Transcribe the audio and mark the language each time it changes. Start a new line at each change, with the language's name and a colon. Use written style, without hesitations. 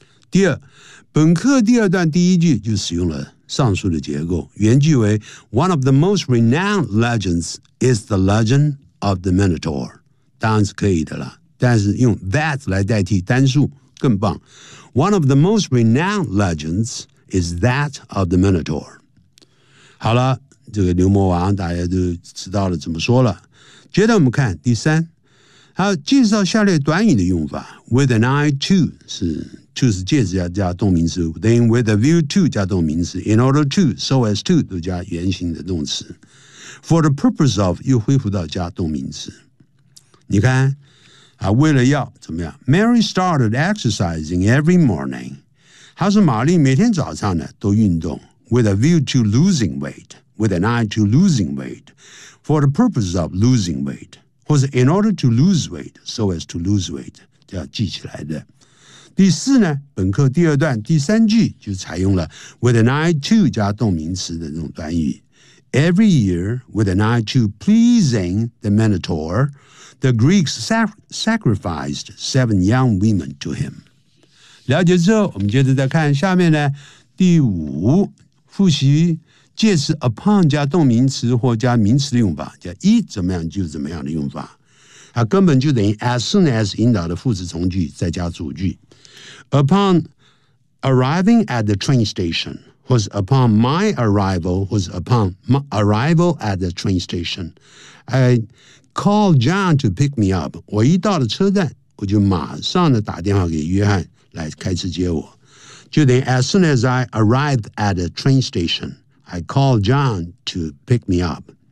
Chinese: 第二，本课第二段第一句就使用了上述的结构，原句为
English: One of the most renowned legends is the legend of the Minotaur，
Chinese: 当然是可以的了，但是用 that 来代替单数更棒。
English: One of the most renowned legends is that of the Minotaur。
Chinese: 好了，这个牛魔王大家都知道了怎么说了。接着我们看第三，还有介绍下列短语的用法。 With an eye to 是 to 是介词加动名词， then with a view to 加动名词， in order to so as to 都加原形的动词， for the purpose of 又恢复到加动名词。你看啊，为了要怎么样，
English: Mary started exercising every morning，
Chinese: 她说玛丽每天早上呢都运动，
English: with a view to losing weightWith an eye to losing weight, for the purpose of losing weight, 或者 in order to lose weight,
Chinese: so as to lose weight, 这要记起来的。第四呢，本课第二段第三句就采用了 with an eye to 加动名词的那种短语。
English: Every year, with an eye to pleasing the Minotaur, the Greeks sacrificed 7 young women to him.
Chinese: 了解之后，我们接着再看下面呢，第五复习。介词 upon 加动名词或加名词的用法，加 it 怎么样就怎么样的用法。它根本就等于 as soon as 引导的副词从句再加主句。
English: Upon arriving at the train station was upon my arrival was upon my arrival at the train station I called John to pick me up
Chinese: 我一到了车站我就马上的打电话给约翰来开车接我
English: 就等于 as soon as I arrived at the train station I called John to pick me up